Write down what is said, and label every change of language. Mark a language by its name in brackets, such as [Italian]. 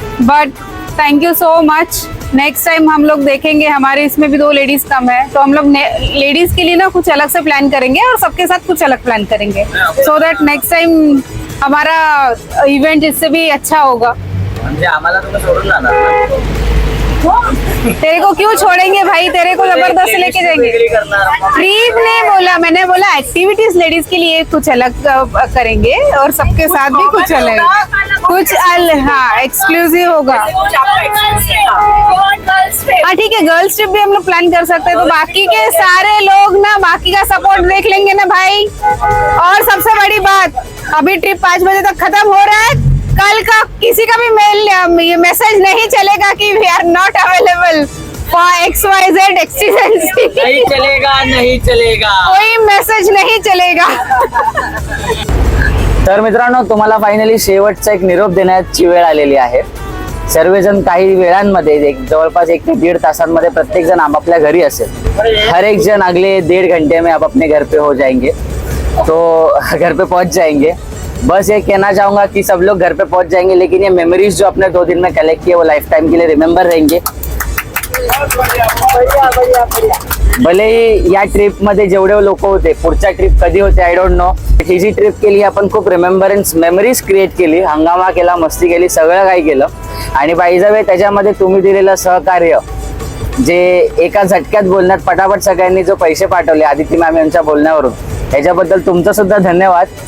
[English] But thank you so much. Next time [Hindi] हम लोग देखेंगे. हमारे इसमें भी 2 लेडीज कम है तो हम लोग लेडीज के लिए ना कुछ अलग से प्लान करेंगे और सबके साथ कुछ अलग प्लान करेंगे सो दैट नेक्स्ट टाइम हमारा इवेंट इससे भी अच्छा होगा. [Marathi] आम्हाला तुम्ही सोडून जाणार. [Hindi] तेरे को क्यों छोड़ेंगे भाई. तेरे को जबरदस्त लेके जाएंगे. ट्रिप नहीं बोला, मैंने बोला एक्टिविटीज लेडीज के लिए कुछ अलग करेंगे और सबके साथ भी कुछ अलग हाँ एक्सक्लूसिव होगा. हाँ ठीक है, गर्ल्स ट्रिप भी हम लोग प्लान कर सकते हैं. तो बाकी के सारे लोग ना बाकी का सपोर्ट देख लेंगे ना भाई. और सबसे बड़ी बात, अभी ट्रिप 5 बजे तक खत्म हो रहा है. कल का किसी का भी मेल मैसेज नहीं चलेगा कि [English] We are not available for XYZ एक्सटेंसी. [Hindi] नहीं चलेगा कोई मैसेज नहीं चलेगा. [Marathi] तर मित्रांनो, तुम्हाला फायनली शेवटचा एक निरोप देण्याची वेळ आलेली आहे. सर्वजण काही वेळांमध्ये जवळपास 1 ते 1.5 तासांमध्ये प्रत्येक जण आपापल्या घरी असेल. [Hindi] हर एक जन अगले 1.5 घंटे में आप अपने घर पे हो जाएंगे, तो घर पे पहुंच जाएंगे. बस ये कहना चाहूंगा कि सब लोग घर पे पहुंच जाएंगे, लेकिन ये मेमोरीज जो अपने 2 दिन में कलेक्ट किए वो लाइफ टाइम के लिए रिमेंबर रहेंगे. [Marathi] भले ही या ट्रिप मध्ये जेवढे लोक होते, पुढच्या ट्रिप कधी होते [English] I don't know. [Marathi] He G trip केली आपण खूप रिमेंबरन्स मेमरीज क्रिएट केली, हंगामा केला, मस्ती केली, सगळं काही केलं. आणि बाय द वे त्याच्यामध्ये तुम्ही दिलेलं सहकार्य, जे एका झटक्यात बोलण्यात पटापट सगळ्यांनी जो पैसे पाठवले आदिती मॅम यांच्या बोलण्यावरून, त्याच्याबद्दल तुमचं सुद्धा धन्यवाद.